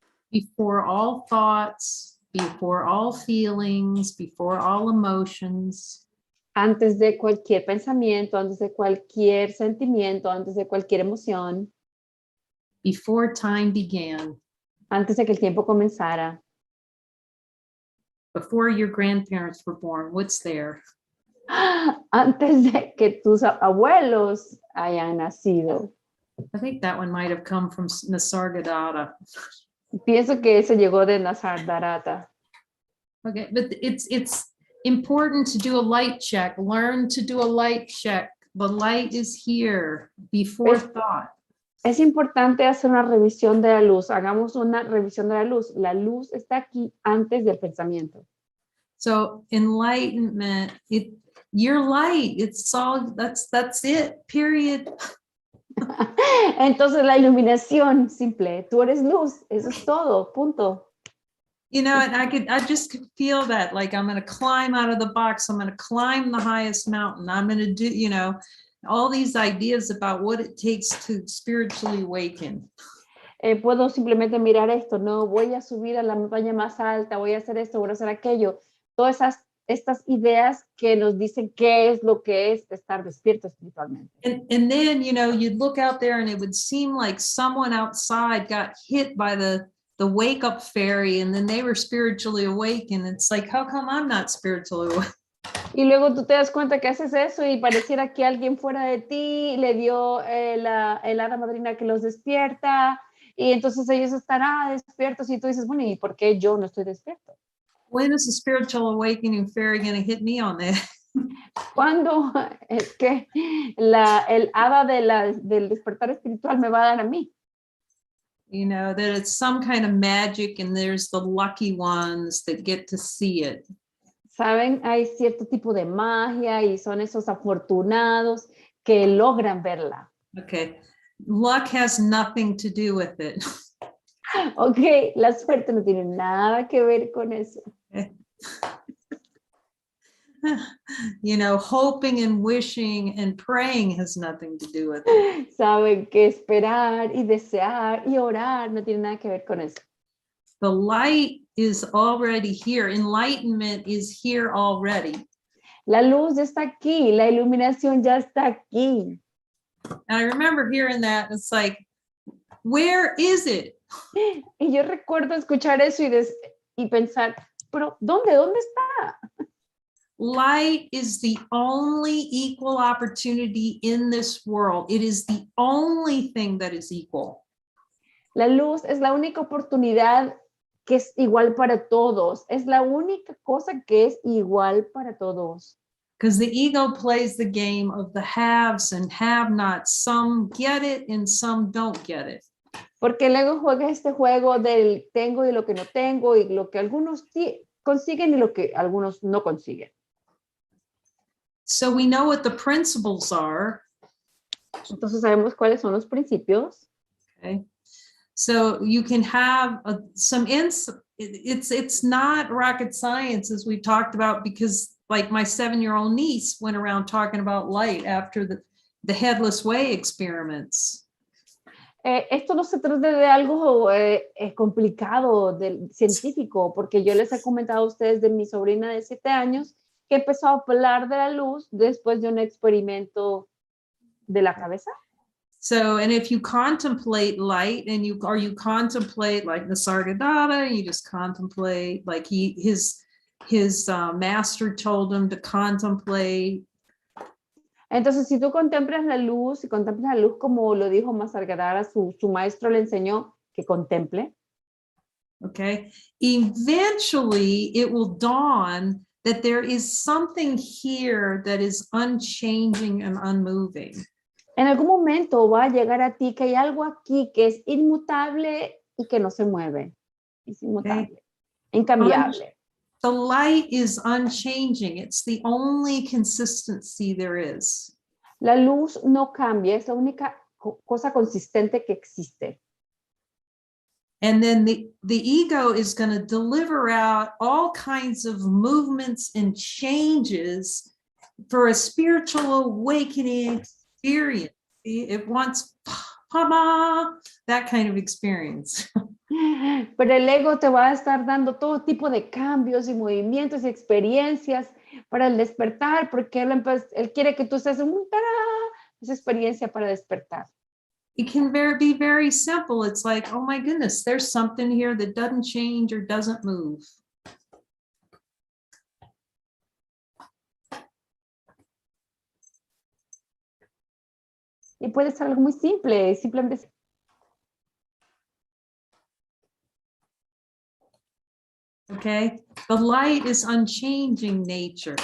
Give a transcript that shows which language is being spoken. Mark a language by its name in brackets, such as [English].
[English] Before all thoughts, before all feelings, before all emotions. [Spanish] Antes de cualquier pensamiento, antes de cualquier sentimiento, antes de cualquier emoción. [English] Before time began. [Spanish] Antes de que el tiempo comenzara. [English] Before your grandparents were born, what's there? [Spanish] Antes de que tus abuelos hayan nacido. [English] I think that one might have come from Nisargadatta. [Spanish] Pienso que eso llegó de Nisargadatta. [English] Okay, but it's important to do a light check. Learn to do a light check. The light is here before thought. [Spanish] Es importante hacer una revisión de la luz. Hagamos una revisión de la luz. La luz está aquí antes del pensamiento. [English] So enlightenment, you're light. It's all, that's it, period. [Spanish] Entonces la iluminación simple. Tú eres luz. Eso es todo. Punto. [English] You know, and I just could feel that, like I'm going to climb out of the box. I'm going to climb the highest mountain. I'm going to do, you know, all these ideas about what it takes to spiritually awaken. [Spanish] Puedo simplemente mirar esto, no voy a subir a la montaña más alta, voy a hacer esto, voy a hacer aquello. Todas estas ideas que nos dicen qué es lo que es estar despierto espiritualmente. [English] And then, you know, you'd look out there and it would seem like someone outside got hit by the wake up fairy and then they were spiritually awakened. It's like, how come I'm not spiritually awake? [Spanish] Y luego tú te das cuenta que haces eso y pareciera que alguien fuera de ti le dio el hada madrina que los despierta y entonces ellos están despiertos y tú dices, bueno, ¿y por qué yo no estoy despierto? [English] When is the spiritual awakening fairy going to hit me on that? [Spanish] ¿Cuándo es que el hada del despertar espiritual me va a dar a mí? [English] You know, that it's some kind of magic and there's the lucky ones that get to see it. [Spanish] Saben, hay cierto tipo de magia y son esos afortunados que logran verla. [English] Okay. Luck has nothing to do with it. [Spanish] Ok, la suerte no tiene nada que ver con eso. [English] You know, hoping and wishing and praying has nothing to do with it. [Spanish] Saben que esperar y desear y orar no tiene nada que ver con eso. [English] The light is already here. Enlightenment is here already. [Spanish] La luz ya está aquí, la iluminación ya está aquí. [English] And I remember hearing that. It's like, where is it? [Spanish] Y yo recuerdo escuchar eso y pensar, pero ¿dónde está? [English] Light is the only equal opportunity in this world. It is the only thing that is equal. [Spanish] La luz es la única oportunidad que es igual para todos. Es la única cosa que es igual para todos. [English] Because the ego plays the game of the haves and have-nots. Some get it and some don't get it. [Spanish] Porque el ego juega este juego del tengo y lo que no tengo y lo que algunos consiguen y lo que algunos no consiguen. [English] So we know what the principles are. [Spanish] Entonces sabemos cuáles son los principios. [English] Okay. So you can have some it's not rocket science, as we talked about, because like my 7-year-old niece went around talking about light after the headless way experiments. [Spanish] Esto no se trata de algo complicado, científico, porque yo les he comentado a ustedes de mi sobrina de 7 años que empezó a hablar de la luz después de un experimento de la cabeza. [English] So, and if you contemplate light and you contemplate like Nisargadatta, you just contemplate like his master told him to contemplate. [Spanish] Entonces, si tú contemplas la luz, como lo dijo Nisargadatta, su maestro le enseñó que contemple. [English] Okay. Eventually, it will dawn that there is something here that is unchanging and unmoving. [Spanish] En algún momento va a llegar a ti que hay algo aquí que es inmutable y que no se mueve. Es inmutable, incambiable. [English] The light is unchanging. It's the only consistency there is. [Spanish] La luz no cambia, es la única cosa consistente que existe. [English] And then the ego is going to deliver out all kinds of movements and changes for a spiritual awakening experience. It wants that kind of experience. [Spanish] Pero el ego te va a estar dando todo tipo de cambios y movimientos y experiencias para el despertar, porque él quiere que tú estés en esa experiencia para despertar. [English] It can be very simple. It's like, oh my goodness, there's something here that doesn't change or doesn't move. [Spanish] Y puede ser algo muy simple, simplemente. [English] Okay, the light is unchanging nature.